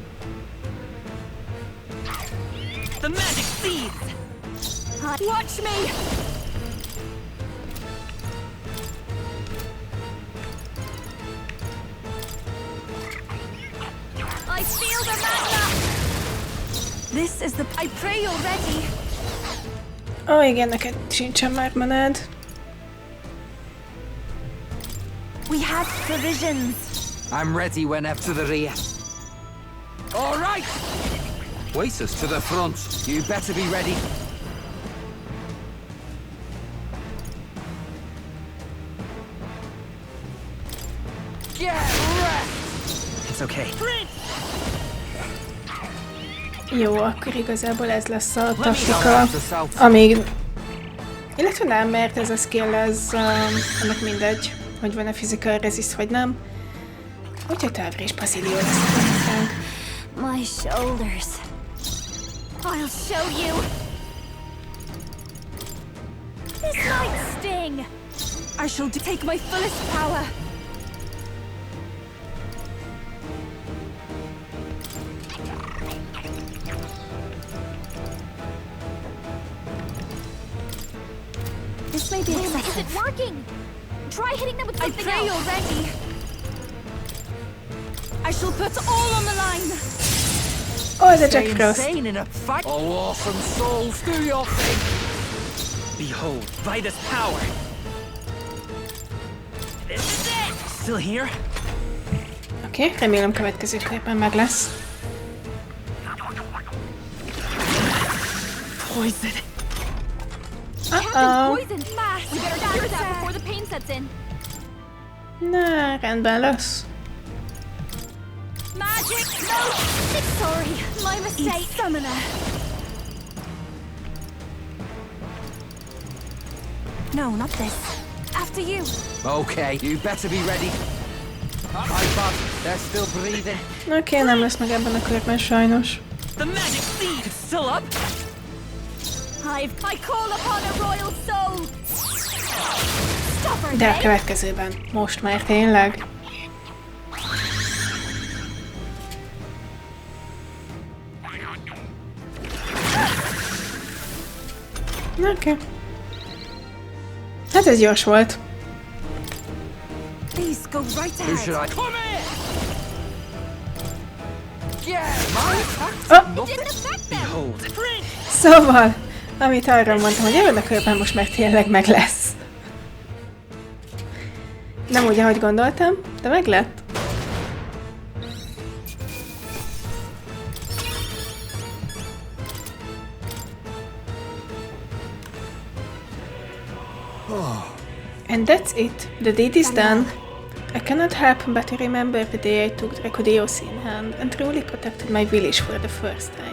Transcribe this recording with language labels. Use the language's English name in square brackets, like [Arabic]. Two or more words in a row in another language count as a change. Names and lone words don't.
[English] The magic seeds! Watch me. I feel the magma. This is the... I pray you're ready. [Hungarian] Ó, igen, neked sincsen már manád. [English] We have provisions. I'm ready whenever. To the rear. All right. Waiters to the front. You better be ready. Get wrecked. It's okay. [Hungarian] Jó, akkor igazából ez lesz a taktika, amíg... Illetve nem, mert ez a skill, annak mindegy, hogy van-e [English] physical resist, [Hungarian] vagy nem. Úgyhogy továbbra is Basilio lesz a munkánk. [English] My shoulders. I'll show you. This might sting. I shall take my fullest power. This may be excessive. Is it working? Try hitting them with I something pray else. you're ready. I shall put all on the line. [Hungarian] Oh, ez a [English] Stay Jack Frost. insane in a fight. Oh, awesome souls, do your thing. Behold, by this power. This is it! Still here? [Hungarian] Oké, remélem következő körben meg lesz. [English] Poison. Uh-oh. Poison. Fast. We better cure that before the pain sets in. [Hungarian] Na, rendben lesz. [English] Magic! No! Sorry, my mistake. Eat summoner. No, not this. After you. Okay, you better be ready. My bud, they're still breathing. Oké, nem lesz meg ebben a körben sajnos. The magic seed is still up. I call upon a royal soul. Stop her, [Hungarian] De a Vége. következőben. Most már tényleg. Oké. Hát ez gyors volt. [English] Please go right Who should ahead. I? Come here! Yeah, my attack's Oh. nothing. Didn't affect them. Behold. [Hungarian] Szóval, amit arra mondtam, hogy ebben a körben most már tényleg meg lesz. Nem úgy, ahogy gondoltam, de meg lett. [English] And that's it. The deed is done. I cannot help but remember the day I took Dracodeos in hand and truly protected my village for the first time.